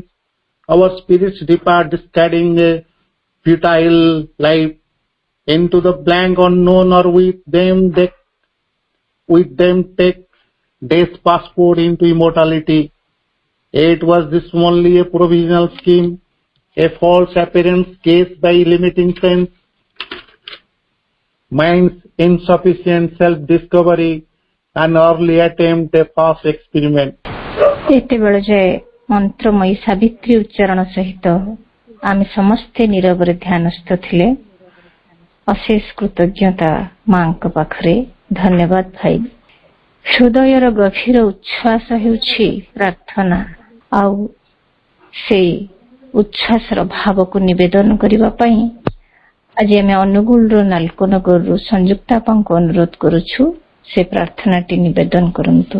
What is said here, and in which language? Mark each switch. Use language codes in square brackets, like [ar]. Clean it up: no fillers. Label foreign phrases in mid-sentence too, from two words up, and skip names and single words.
[en] Our spirits depart discarding a futile life into the blank unknown, or with them take death's passport into immortality. It was this only a provisional scheme, a false appearance case by limiting sense, mind's insufficient self-discovery, an early attempt, a false experiment. [or] ଏତେ ବେଳେ ଯାଏ ମନ୍ତ୍ରମୟୀ ସାବିତ୍ରୀ ଉଚ୍ଚାରଣ ସହିତ ଆମେ ସମସ୍ତେ ନୀରବ ଧ୍ୟାନସ୍ଥ ଥିଲେ। ଅଶେଷ କୃତଜ୍ଞତା ମାଁ କୁ ପାଖରେ। ଧନ୍ୟବାଦ ଭାଇ। ହୃଦୟର ଗଭୀର ଉଚ୍ଛ୍ୱାସ ହେଉଛି ପ୍ରାର୍ଥନା ଆଉ ସେ ଉଚ୍ଛ୍ୱାସର ଭାବ କୁ ନିବେଦନ କରିବା ପାଇଁ ଆଜି ଆମେ ଅନୁଗୁଳ ନାଲକୋନଗର ସଂଯୁକ୍ତାପା କୁ ଅନୁରୋଧ କରୁଛୁ ସେ ପ୍ରାର୍ଥନା ଟି ନିବେଦନ କରନ୍ତୁ।